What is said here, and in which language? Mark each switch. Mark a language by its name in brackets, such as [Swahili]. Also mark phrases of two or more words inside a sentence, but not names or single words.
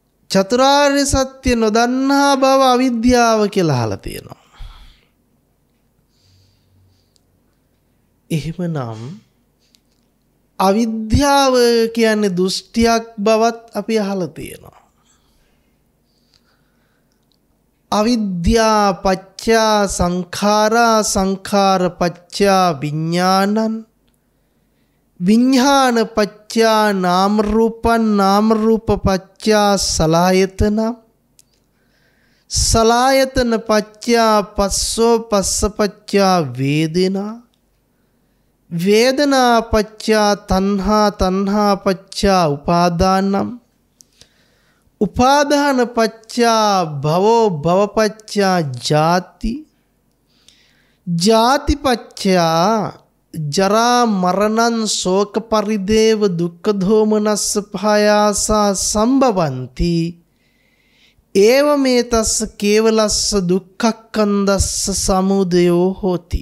[Sinhala] චතුරාර්ය සත්‍ය නොදන්නා බව අවිද්‍යාව කියලා අහලා තියෙනවා. එහෙමනම් අවිද්‍යාව කියන්නේ දෘෂ්ටියක් බවත් අපි අහලා තියෙනවා. [Pali] අවිද්‍යා පච්චා සංඛාරා සංඛාර පච්චා විඥානං විඥාන පච්චා නාම රූපං නාම රූප පච්චා සලආයතන සලආයතන පච්චා පස්සෝ පස්ස පච්චා වේදනා වේදනා පච්චා තණ්හා තණ්හා පච්චා උපාදානං උපාදාන පච්චා භවෝ භව පච්චා ජාති ජාති පච්චා ජරා මරණං ශෝක පරිදේව දුක්ඛ දෝමනස්ස පහයාසා සම්භවಂತಿ ඒවමේතස්ස කේවලස්ස දුක්ඛක්ඛන්දස්ස සමුදයෝ හෝති.